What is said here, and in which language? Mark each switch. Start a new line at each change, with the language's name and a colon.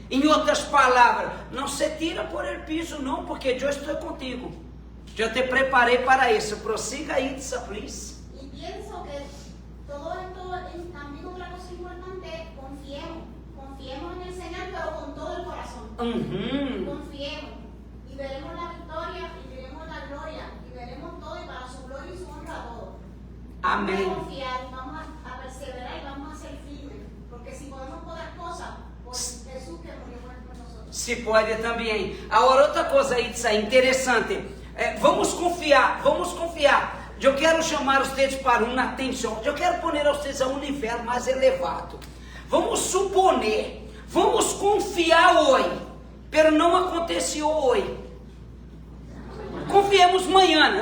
Portuguese: Em outras palavras, não se tira
Spanish: por el piso
Portuguese: não, porque eu estou contigo. Eu te preparei para isso. Prosiga aí,
English: please.
Spanish: Y pienso que todo esto, también otra cosa importante, confiemos en el Señor, pero con todo el corazón. Confiemos y veremos la victoria y veremos la gloria y veremos todo y para su gloria y su honra todo. Amén. Vamos a confiar, vamos a perseverar y vamos a ser firmes, porque si podemos todas cosas, por Jesús que murió por nosotros.
Portuguese: Se pode também. Agora, outra coisa aí, interessante. Vamos confiar. Eu quero chamar vocês para uma atenção. Eu quero pôr vocês a um nível mais elevado. Vamos suponer. Vamos confiar hoje. Pero não aconteceu hoje. Confiemos amanhã.